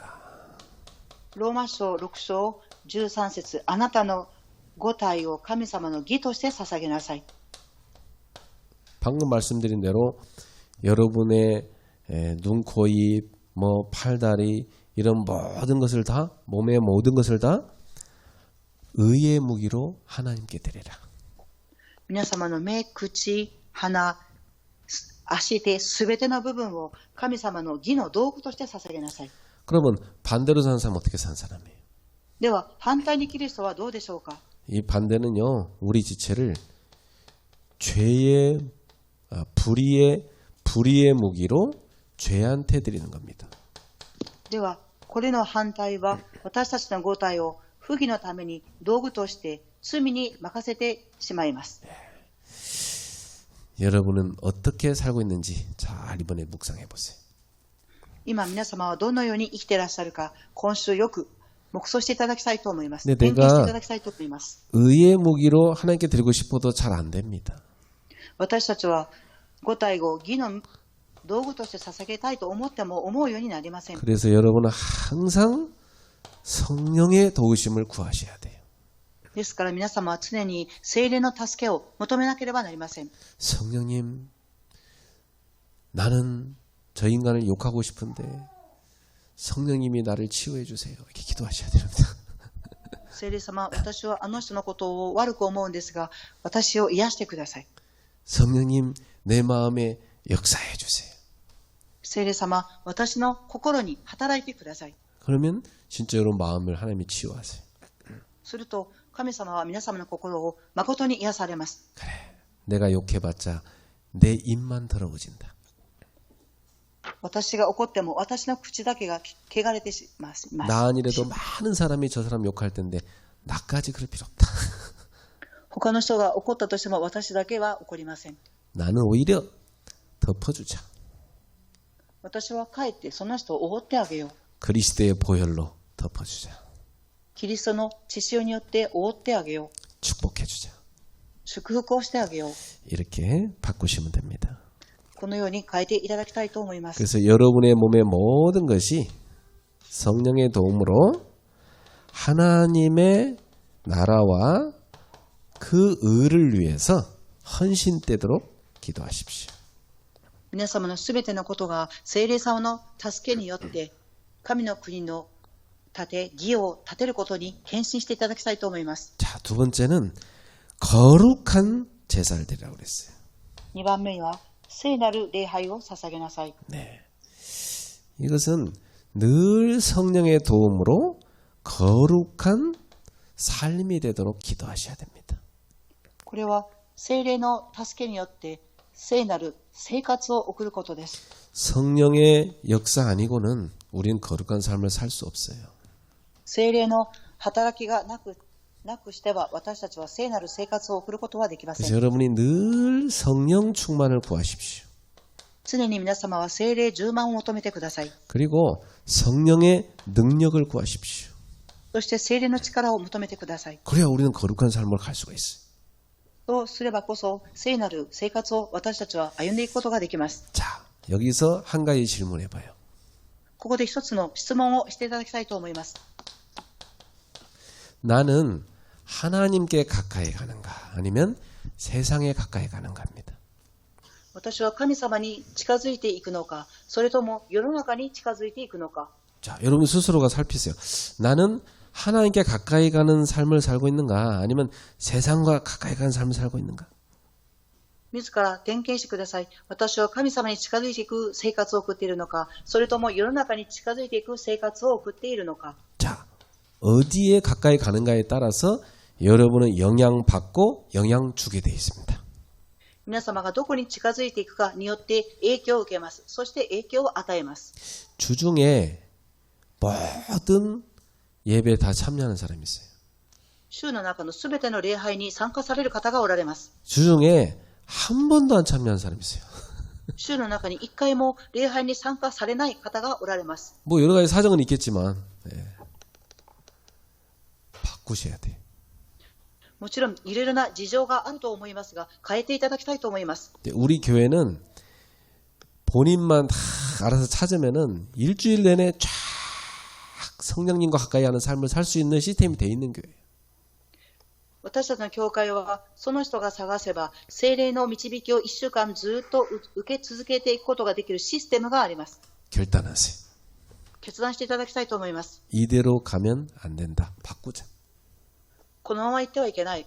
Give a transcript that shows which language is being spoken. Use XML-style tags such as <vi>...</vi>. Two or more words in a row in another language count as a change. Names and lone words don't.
<ja>ローマ書6章13節、あなたの五体を神様の義として捧げなさい。</ja> <ko>방금 말씀드린 대로 여러분의 눈, 코, 입, 뭐 팔다리 이런 모든 것을 다 몸의 모든 것을 다 의의 무기로 하나님께 드리라.</ko> <ja>皆様の目、口、鼻、足で全ての部分を神様の義の道具として捧げなさい。</ja> <ko>그러면 반대로 사는 사람은 어떻게 사는 사람이에요?</ko> <ja>では反対にキリストはどうでしょうか？</ja> <ko>이 반대는요, 우리 지체를 죄의 불의의 무기로 죄한테 드리는 겁니다.</ko> <ja>ではこれの反対は私たちの五体を不義のために道具として罪に任せてしまいます。</ja> <ko>여러분은 어떻게 살고 있는지 잘 이번에 묵상해 보세요.</ko> <ja>今皆様はどのように生きていらっしゃるか、今週よく黙想していただきたいと思います。</ja> <ko>네,</ko> <ja>点検していただきたいと思います。</ja> <ko>의의 무기로 하나님께 드리고 싶어도 잘 안 됩니다.</ko> <ja>私たちは五体を義の道具として捧げたいと思っても思うようになりません。</ja> <ko>그래서 여러분은 항상 성령의 도우심을 구하셔야 돼요.</ko> <ja>ですから皆様は常に聖霊の助けを求めなければなりません。</ja> <ko>성령님, 나는 저 인간을 욕하고 싶은데 성령님이 나를 치유해 주세요. 이렇게 기도하셔야 됩니다.</ko> <ja>聖霊様、私はあの人のことを悪く思うんですが、私を癒してください。</ja> <ko>성령님, 내 마음에 역사해 주세요.</ko> <ja>聖霊様、私の心に働いてください。</ja> <ko>그러면 진짜 여러분 마음을 하나님이 치유하세요.</ko> <ja>すると神様は皆様の心を誠に癒されます。</ja> <ko>그래, 내가 욕해봤자 내 입만 더러워진다.</ko> <ja>私が怒っても私の口だけが汚れてしまいます。</ja> <ko>나 아니래도 많은 사람이 저 사람 욕할 텐데 나까지 그럴 필요 없다.</ko> <ja>他の人が怒ったとしても私だけは怒りません。</ja> <ko>나는 오히려 덮어주자.</ko> <ja>私は帰ってその人を覆ってあげよう。</ja> <ko>그리스도의 보혈로 덮어주자.</ko> <ja>キリストの血潮によって覆ってあげよう。</ja> <ko>축복해주자.</ko> <ja>祝福をしてあげよう。</ja> <ko>이렇게 바꾸시면 됩니다.</ko> <ja>このように変えていただきたいと思います。</ja> <ko>그래서 여러분의 몸의 모든 것이 성령의 도움으로 하나님의 나라와 그 의를 위해서 헌신되도록 기도하십시오.</ko> <ja>皆様のすべてのことが聖霊様の助けによって神の国の義を立てることに献身していただきたいと思います。</ja> <ko>자, 두 번째는 거룩한 제사를 드리라고 그랬어요.</ko> <ja>2 番目は聖なる礼拝を捧げなさい。</ja> <ko>네. 이것은 늘 성령의 도움으로 거룩한 삶이 되도록 기도하셔야 됩니다.</ko> <ja>これは聖霊の助けによって聖なる生活を送ることです。</ja> <ko>성령의 역사 아니고는 우리는 거룩한 삶을 살 수 없어요.</ko> <ja>聖霊の働きがなくしては私たちは聖なる生活を送ることはできませ</ja> <ko>그래서</ko> <ja>ん。</ja> <ko>여러분이 늘 성령 충만을 구하십시오.</ko> <ja>常に皆様は聖霊充満を求めてください。</ja> <ko>그리고 성령의 능력을 구하십시오.</ko> <ja>そして聖霊の力を求めてください。</ja> <ko>그래야 우리는 거룩한 삶을 갈 수가 있어요.</ko> <ja>そうすればこそ聖なる生活を私たちは歩んでいくことができます。</ja> <ko>자, 여기서 한 가지 질문해봐요.</ko> <ja>ここで一つの質問をしていただきたいと思います。</ja> <ko>나는 하나님께 가까이 가는가 아니면 세상에 가까이 가는가 합니다.</ko> <ja>私は神様に近づいていくのか、それとも世の中に近づいていくのか。</ja> <ko>자, 여러분 스스로가 살피세요. 나는 하나님께 가까이 가는 삶을 살고 있는가 아니면 세상과 가까이 가는 삶을 살고 있는가?</ko> <ja>自ら点検してください。私は神様に近づいていく生活を送っているのか、それとも世の中に近づいていく生活を送っているのか。</ja> <ko>자, 어디에 가까이 가는가에 따라서 여러분은 영향받고 영향 주게 되어 있습니다.</ko> <ja>皆様がどこに近づいていくかによって影響を受けます。そして影響を与えます。</ja> <ko>주중에 모든 예배에 다 참여하는 사람이 있어요.</ko> <ja>週の中のすべての礼拝に参加される方がおられます。</ja> <ko>주중에 한 번도 안 참여한 사람이 있어요.</ko> <ja>週の中に一回も礼拝に参加されない方がおられます。</ja> <ko>뭐 여러 가지 사정은 있겠지만 바꾸셔야 돼.</ko> <ja>もちろんいろいろな事情があると思いますが、変えていただきたいと思います。</ja> <ko>우리 교회는 본인만 다 알아서 찾으면은 일주일 내내 쫙 성령님과 가까이 하는 삶을 살 수 있는 시스템이 돼 있는 교회예요.</ko> <ja>私たちの教会はその人が探せば聖霊の導きを1週間ずっと受け続けていくことができるシステムがあります。</ja> <ko>결단하세요.</ko> <ja>決断していただきたいと思います。</ja> <ko>이대로 가면 안 된다. 바꾸자.</ko> <ja>このまま行ってはいけない。</ja>